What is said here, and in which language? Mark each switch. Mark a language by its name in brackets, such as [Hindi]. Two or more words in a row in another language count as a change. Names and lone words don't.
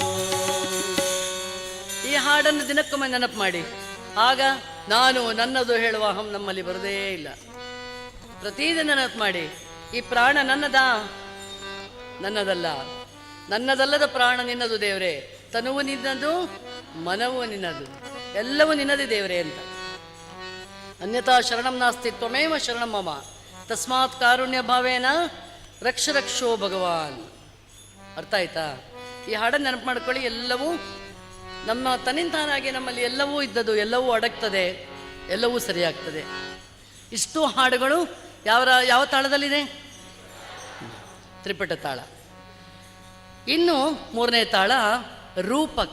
[Kannada] ಈ ಹಾಡನ್ನು ದಿನಕ್ಕೊಮ್ಮೆ ನೆನಪು ಮಾಡಿ, ಆಗ ನಾನು ನನ್ನದು ಹೇಳುವ ಅಹಂ ನಮ್ಮಲ್ಲಿ ಬರೋದೇ ಇಲ್ಲ. ಪ್ರತಿದಿನ ನೆನಪು ಮಾಡಿ, ಈ ಪ್ರಾಣ ನನ್ನದಾ? ನನ್ನದಲ್ಲ. ನನ್ನದಲ್ಲದ ಪ್ರಾಣ ನಿನ್ನದು ದೇವರೇ, ತನುವು ನಿನ್ನದು ಮನವು ನಿನ್ನದು, ಎಲ್ಲವೂ ನಿನ್ನದೇ ದೇವರೇ ಅಂತ. [Sanskrit] ಅನ್ಯಥಾ ಶರಣಂ ನಾಸ್ತಿ ತ್ವಮೇವ ಶರಣಂ ಮಮ, ತಸ್ಮಾತ್ ಕಾರುಣ್ಯ ಭಾವೇನ ರಕ್ಷ ರಕ್ಷೋ ಭಗವಾನ್. [Kannada] ಅರ್ಥ ಆಯ್ತಾ? ಈ ಹಾಡನ್ನು ನೆನಪು ಮಾಡ್ಕೊಳ್ಳಿ. ಎಲ್ಲವೂ ನಮ್ಮ ತನ್ನಿಂತಾನಾಗಿ ನಮ್ಮಲ್ಲಿ ಎಲ್ಲವೂ ಇದ್ದದು, ಎಲ್ಲವೂ ಅಡಗ್ತದೆ, ಎಲ್ಲವೂ ಸರಿಯಾಗ್ತದೆ. ಇಷ್ಟು ಹಾಡುಗಳು ಯಾವ ತಾಳದಲ್ಲಿದೆ? ತ್ರಿಪಟ ತಾಳ. ಇನ್ನು ಮೂರನೇ ತಾಳ ರೂಪಕ.